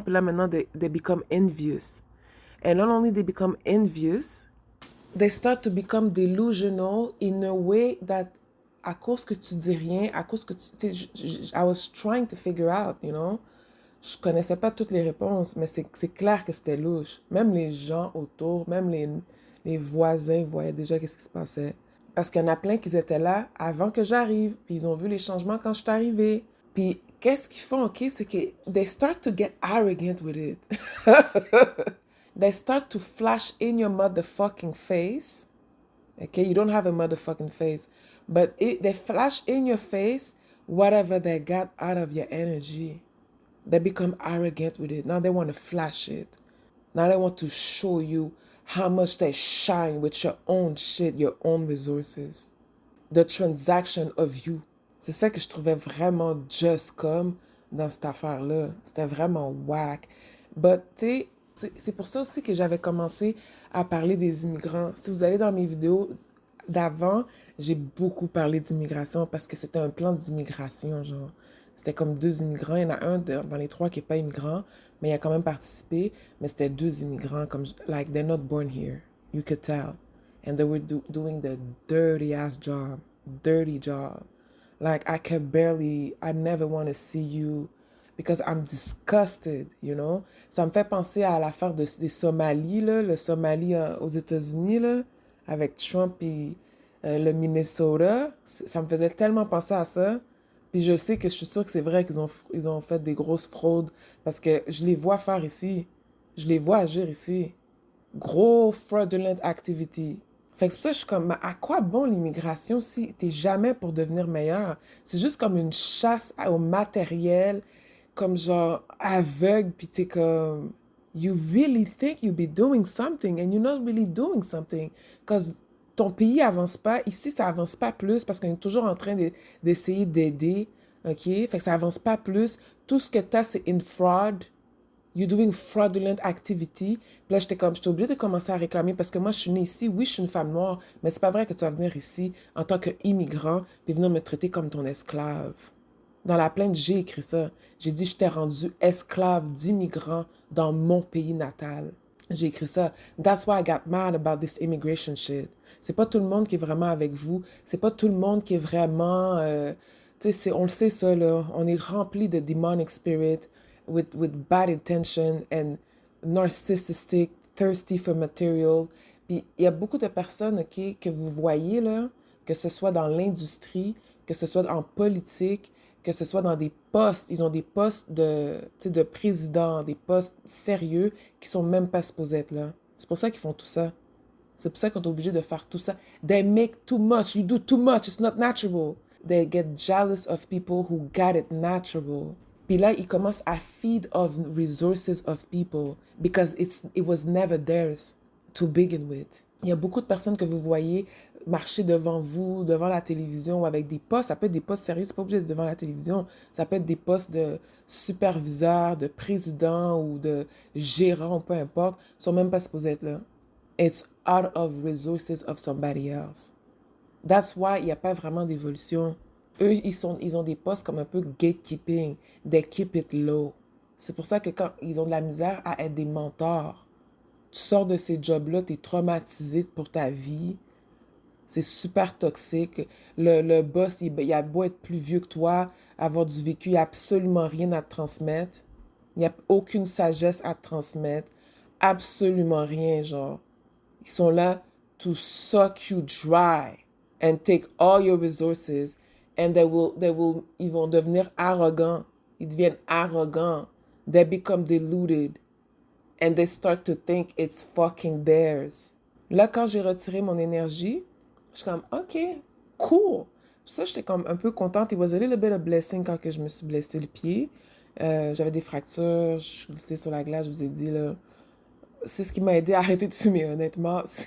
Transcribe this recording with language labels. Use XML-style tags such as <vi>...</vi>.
<fr>Puis là, maintenant,</fr> <en>they become envious. And not only they become envious, they start to become delusional in a way that,</en> <fr>à cause que tu dis rien, à cause que tu sais,</fr> <en>I was trying to figure out, you know.</en> <fr>Je connaissais pas toutes les réponses, mais c'est clair que c'était louche. Même les gens autour, même les voisins voyaient déjà qu'est-ce qui se passait. Parce qu'il y en a plein qui étaient là avant que j'arrive, puis ils ont vu les changements quand je suis arrivée. Puis qu'est-ce qu'ils font, OK? C'est que</fr> <en>they start to get arrogant with it. They start to flash in your motherfucking face. Okay, you don't have a motherfucking face, but they flash in your face whatever they got out of your energy. They become arrogant with it. Now they want to flash it. Now they want to show you how much they shine with your own shit, your own resources. The transaction of you.</en> <fr>C'est ça que je trouvais vraiment just comme dans cette affaire-là. C'était vraiment whack. But, tu sais, c'est pour ça aussi que j'avais commencé à parler des immigrants. Si vous allez dans mes vidéos d'avant, j'ai beaucoup parlé d'immigration parce que c'était un plan d'immigration, genre. C'était comme deux immigrants. Il y en a un dans les trois qui n'est pas immigrant, mais il a quand même participé. Mais c'était deux immigrants, comme,</fr> <en>like, they're not born here. You could tell. And they were doing the dirty ass job. Dirty job. Like, I never want to see you because I'm disgusted, you know?</en> <fr>Ça me fait penser à l'affaire des Somalis, là, le Somalie aux États-Unis, là, avec Trump et le Minnesota. Ça me faisait tellement penser à ça. Puis je sais que je suis sûre que c'est vrai ils ont fait des grosses fraudes parce que je les vois faire ici. Je les vois agir ici. Gros</fr> <en>fraudulent activity.</en> <fr>Fait que c'est pour ça que je suis comme, mais à quoi bon l'immigration si t'es jamais pour devenir meilleur? C'est juste comme une chasse au matériel, comme genre aveugle, puis t'es comme,</fr> <en>you really think you be doing something and you're not really doing something.</en> <fr>Cause ton pays avance pas, ici ça avance pas plus parce qu'on est toujours en train d'essayer d'aider, ok? Fait que ça avance pas plus. Tout ce que t'as, c'est une fraud.</fr> <en>You're doing fraudulent activity.</en> <fr>Puis là, j'étais obligée de commencer à réclamer parce que moi, je suis née ici. Oui, je suis une femme noire, mais c'est pas vrai que tu vas venir ici en tant qu'immigrant puis venir me traiter comme ton esclave. Dans la plainte, j'ai écrit ça. J'ai dit, je t'ai rendu esclave d'immigrants dans mon pays natal. J'ai écrit ça.</fr> <en>That's why I got mad about this immigration shit.</en> <fr>C'est pas tout le monde qui est vraiment avec vous. C'est pas tout le monde qui est vraiment... tu sais, on le sait ça, là. On est rempli de</fr> <en>demonic spirit with bad intention and narcissistic, thirsty for material.</en> <fr>Puis il y a beaucoup de personnes, OK, que vous voyez, là, que ce soit dans l'industrie, que ce soit en politique, que ce soit dans des postes, ils ont des postes de président, des postes sérieux qui sont même pas supposés être là. C'est pour ça qu'ils font tout ça. C'est pour ça qu'on est obligé de faire tout ça.</fr> <en>They make too much. You do too much. It's not natural. They get jealous of people who got it natural.</en> <fr>Puis là, ils commencent à</fr> <en>feed of resources of people because it was never theirs to begin with.</en> <fr>Il y a beaucoup de personnes que vous voyez marcher devant vous, devant la télévision, ou avec des postes. Ça peut être des postes sérieux, c'est pas obligé d'être devant la télévision. Ça peut être des postes de superviseur, de président ou de gérant, peu importe. Ils sont même pas supposés être là.</fr> <en>It's out of resources of somebody else. That's why</en> <fr>il n'y a pas vraiment d'évolution. Eux, ils ont des postes comme un peu gatekeeping.</fr> <en>They keep it low.</en> <fr>C'est pour ça que quand ils ont de la misère à être des mentors, tu sors de ces jobs-là, tu es traumatisé pour ta vie. C'est super toxique. Le boss, il a beau être plus vieux que toi, avoir du vécu, il n'y a absolument rien à te transmettre. Il n'y a aucune sagesse à te transmettre. Absolument rien, genre. Ils sont là</fr> <en>to suck you dry and take all your resources</en> <fr>and ils vont devenir arrogants. Ils deviennent arrogants.</fr> <en>They become deluded and they start to think it's fucking theirs.</en> <fr>Là, quand j'ai retiré mon énergie, je suis comme, OK, cool. Pour ça, j'étais comme un peu contente.</fr> <en>It was a little bit of blessing</en> <fr>quand que je me suis blessé le pied. J'avais des fractures, je suis glissée sur la glace, je vous ai dit, là. C'est ce qui m'a aidé à arrêter de fumer, honnêtement.</fr>